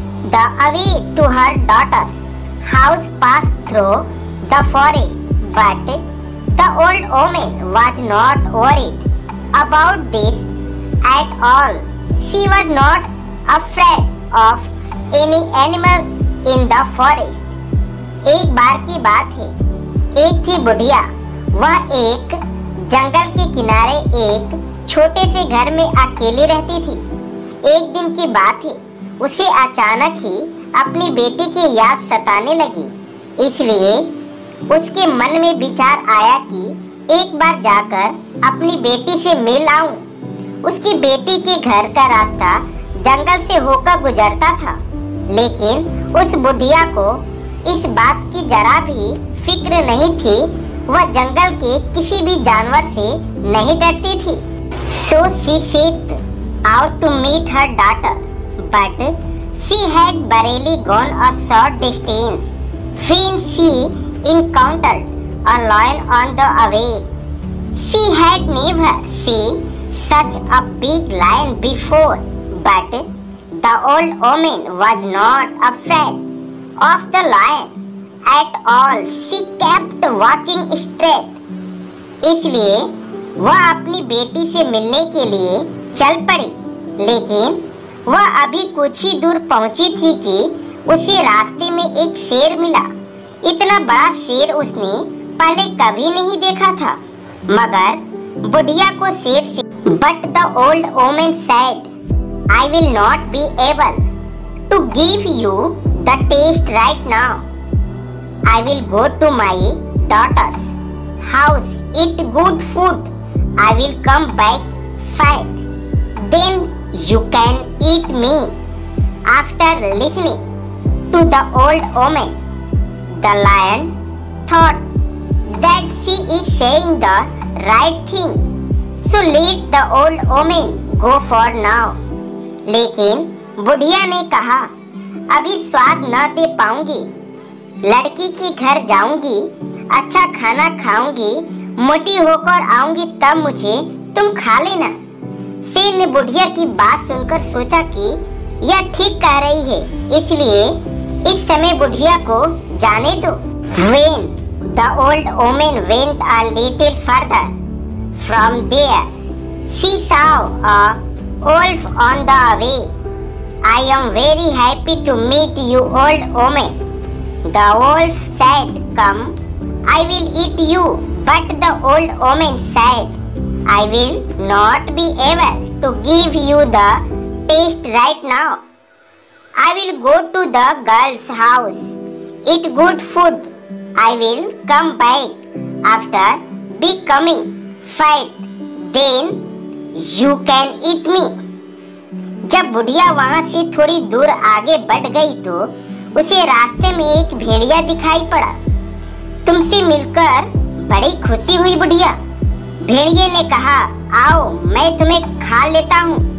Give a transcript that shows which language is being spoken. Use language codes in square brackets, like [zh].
[en] The way to her daughter's house passed through the forest, but the old woman was not worried about this at all. She was not afraid of any animal in the forest. [hi] एक बार की बात है, एक थी बुढ़िया। वह एक जंगल के किनारे एक छोटे से घर में अकेली रहती थी। एक दिन की बात है, उसे अचानक ही अपनी बेटी की याद सताने लगी। इसलिए उसके मन में विचार आया कि एक बार जाकर अपनी बेटी से मिल आऊं। उसकी बेटी के घर का रास्ता जंगल से होकर गुजरता था, लेकिन उस बुढ़िया को इस बात की जरा भी फिक्र नहीं थी। वह जंगल के किसी भी जानवर से नहीं डरती थी। [en] So she set out to meet her daughter, but she had barely gone a short distance when she encountered a lion on the way. She had never seen such a big lion before, but the old woman was not afraid of the lion at all. She kept walking straight. [hi] इसलिए वह अपनी बेटी से मिलने के लिए चल पड़ी। लेकिन वह अभी कुछ ही दूर पहुंची थी कि उसे रास्ते में एक शेर मिला। इतना बड़ा शेर उसने पहले कभी नहीं देखा था। मगर बुढ़िया को शेर से [en] But the old woman said, I will not be able to give you the taste right now. I will go to my daughter's house, eat good food. I will come back fat. Then you can eat me. After listening to the old woman, the lion thought that she is saying the right thing. So let the old woman go for now. [hi] लेकिन बुढ़िया ने कहा, अभी स्वाद न दे पाऊंगी। लड़की के घर जाऊंगी, अच्छा खाना खाऊंगी, मोटी होकर आऊंगी, तब मुझे तुम खा लेना। शेर ने बुढ़िया की बात सुनकर सोचा कि यह ठीक कह रही है, इसलिए इस समय बुढ़िया को जाने दो। [en] When the old woman went a little further from there, she saw a wolf on the way. I am very happy to meet you, old woman. The wolf said, come, I will eat you. But the old woman said, I will not be able to give you the taste right now. I will go to the girl's house, eat good food. I will come back after becoming fat. Then you can eat me. [hi] जब बुढ़िया वहाँ से थोड़ी दूर आगे बढ़ गई तो उसे रास्ते में एक भेड़िया दिखाई पड़ा। तुमसे मिलकर बड़ी खुशी हुई बुढ़िया। भेड़िए ने कहा, आओ मैं तुम्हें खा लेता हूँ।